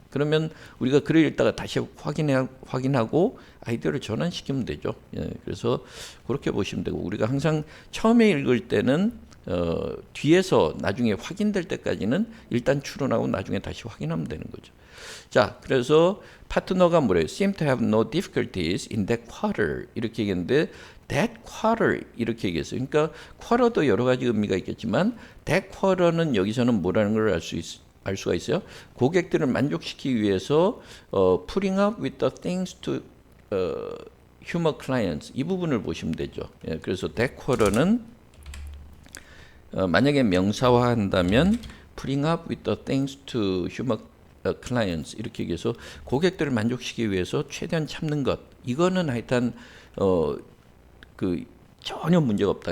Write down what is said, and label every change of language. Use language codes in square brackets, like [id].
[ko] 그러면 우리가 글을 읽다가 다시 확인하고 아이디어를 전환시키면 되죠. 예, 그래서 그렇게 보시면 되고, 우리가 항상 처음에 읽을 때는 뒤에서 나중에 확인될 때까지는 일단 추론하고 나중에 다시 확인하면 되는 거죠. 자, 그래서 파트너가 뭐래요? [en] seem to have no difficulties in that quarter [ko] 이렇게 얘기했는데 [en] that quarter [ko] 이렇게 얘기했어요. 그러니까 quarter도 여러 가지 의미가 있겠지만 that quarter는 여기서는 뭐라는 걸 알 수가 있어요. 고객들을 만족시키기 위해서 [en] putting up with the things to humor clients, [ko] 이 부분을 보시면 되죠. 예, 그래서 that quarter는 만약에 명사화한다면 [en] putting up with the things to humor clients [ko] 이렇게 얘기해서 고객들을 만족시키기 위해서 최대한 참는 것, 이거는 하여튼 그 전혀 문제가 없다.